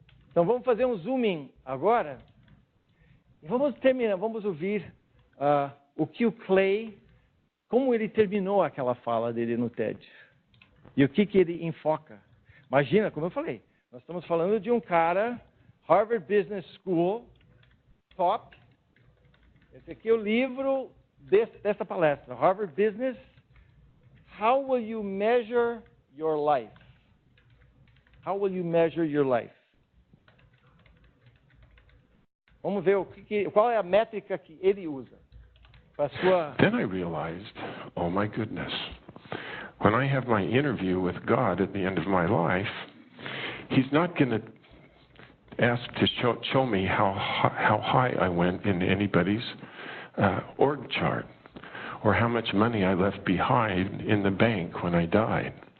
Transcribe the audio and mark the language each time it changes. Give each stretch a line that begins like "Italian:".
Portuguese: Então, vamos fazer um zooming agora. E vamos ouvir o que o Clay, como ele terminou aquela fala dele no TED. E o que ele enfoca. Imagina, como eu falei, nós estamos falando de um cara, Harvard Business School, top. Esse aqui é o livro dessa palestra, Harvard Business.
English: How will you measure your life? How will you measure your life?
Portuguese: Vamos ver qual é a métrica que ele usa para sua.
English: Then I realized, oh my goodness, when I have my interview with God at the end of my life, He's not going to ask to show me how high I went in anybody's org chart, or how much money I left behind in the bank when I died.